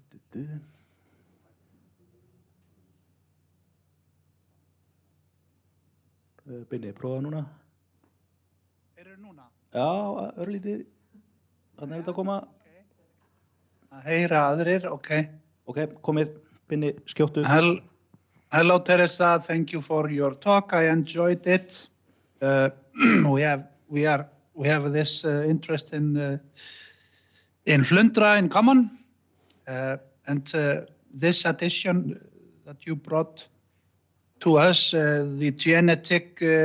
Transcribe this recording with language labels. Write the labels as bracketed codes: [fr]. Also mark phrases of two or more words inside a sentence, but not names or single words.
[is] Binni, prófa núna. Núna? Já, örlítið. Þannig þetta að koma. Okay. Að heyra aðrir, okay. Ok, komið, Binni, skjóttu. [en] Hello, Theresa. Thank you for your talk. I enjoyed it. We have this interest in flundra in common, and this addition that you brought to us, the genetic,